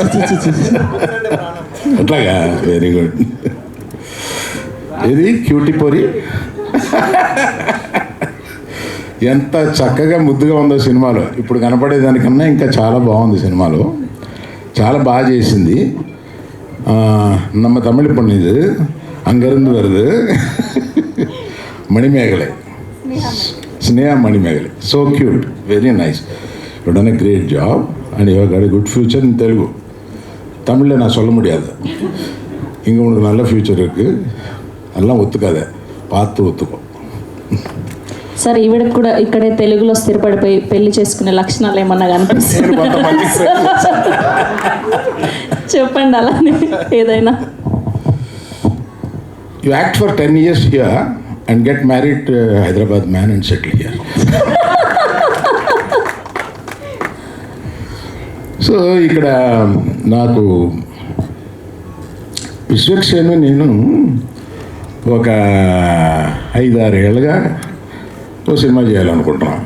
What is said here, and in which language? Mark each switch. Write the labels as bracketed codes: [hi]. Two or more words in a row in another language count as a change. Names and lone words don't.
[en] అట్లాగా, very good. [te] ఇది క్యూటీ పొరి ఎంత చక్కగా ముద్దుగా ఉందో సినిమాలో. ఇప్పుడు కనపడేదానికన్నా ఇంకా చాలా బాగుంది సినిమాలో. చాలా బాగా చేసింది. [ta] நம்ம தமிழ் பொண்ணு இது, அங்கேருந்து வருது. மணிமேகலை, ஸ்னேஹா மணிமேகலை. [en] So cute, very nice. You done a great job and you have got a good future in Telugu. [ta] தமிழில் நான் சொல்ல முடியாது. இங்கே உனக்கு நல்ல ஃப்யூச்சர் இருக்குது. அதெல்லாம் ஒத்துக்காத, பார்த்து ஒத்துக்கோ. [te] సార్ ఈవిడకి కూడా ఇక్కడే తెలుగులో స్థిరపడిపోయి పెళ్లి చేసుకునే లక్షణాలు ఏమన్నా కనిపిస్తుంది? చెప్పండి అలానే ఏదైనా. [en] You act for 10 years here and get married to a Hyderabad man and settle here. [te] సో ఇక్కడ నాకు విశ్వక్సేను నేను ఒక 5-6 ఏళ్ళుగా ఓ సినిమా చేయాలనుకుంటున్నాం.